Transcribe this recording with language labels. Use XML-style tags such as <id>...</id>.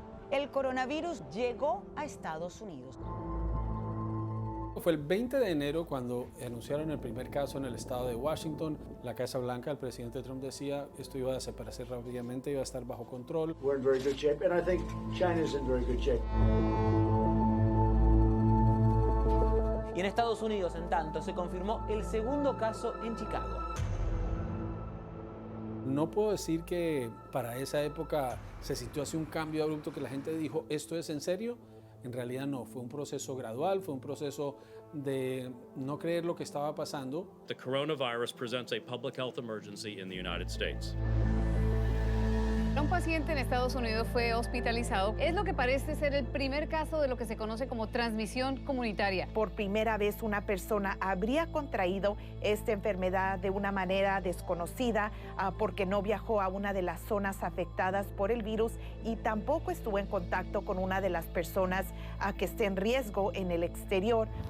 <es>El coronavirus llegó a Estados Unidos. Fue el 20 de enero cuando anunciaron el primer caso en el estado de Washington. La Casa Blanca, el presidente Trump decía esto iba a desaparecer rápidamente, iba a estar bajo control.</es> <en>We're in very good shape, and I think China's in very good shape.</en> <es>Y en Estados Unidos, en tanto, se confirmó el segundo caso en Chicago. No puedo decir que para esa época se sintió así un cambio abrupto que la gente dijo, ¿esto es en serio? En realidad no, fue un proceso gradual, fue un proceso de no creer lo que estaba pasando.</es> <en>The coronavirus presents a public health emergency in the United States.</en> <es>Un paciente en Estados Unidos fue hospitalizado. Es lo que parece ser el primer caso de lo que se conoce como transmisión comunitaria. Por primera vez una persona habría contraído esta enfermedad de una manera desconocida porque no viajó a una de las zonas afectadas por el virus y tampoco estuvo en contacto con una de las personas que esté en riesgo en el exterior.</es>